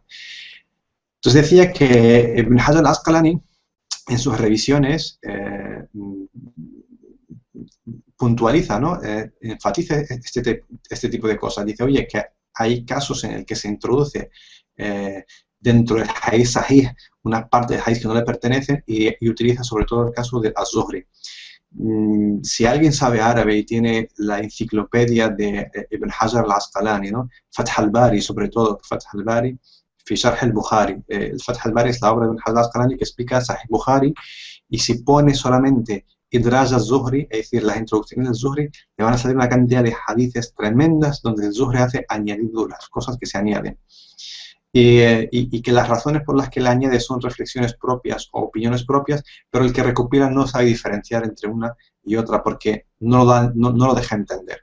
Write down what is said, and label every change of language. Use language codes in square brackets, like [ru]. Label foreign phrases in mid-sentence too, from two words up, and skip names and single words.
[es] Entonces decía que Ibn Hajar al-Asqalani, en sus revisiones, puntualiza, ¿no? Enfatiza este tipo de cosas. Dice, oye, que hay casos en el que se introduce dentro del hadith sahih una parte del hadith que no le pertenece y utiliza sobre todo el caso de az-Zuhri. Si alguien sabe árabe y tiene la enciclopedia de Ibn Hajar al-Asqalani, ¿no? Fath al-Bari, sobre todo, Fath al-Bari, fi Sharh al-Bukhari. El Fath al-Bari es la obra de Ibn Hajar al-Asqalani que explica Sahih Bukhari, y si pone solamente Idraj al-Zuhri, es decir, las introducciones del Zuhri, le van a salir una cantidad de hadices tremendas donde el Zuhri hace añadiduras, cosas que se añaden. Y que las razones por las que le añade son reflexiones propias o opiniones propias, pero el que recopila no sabe diferenciar entre una y otra porque no lo deja entender.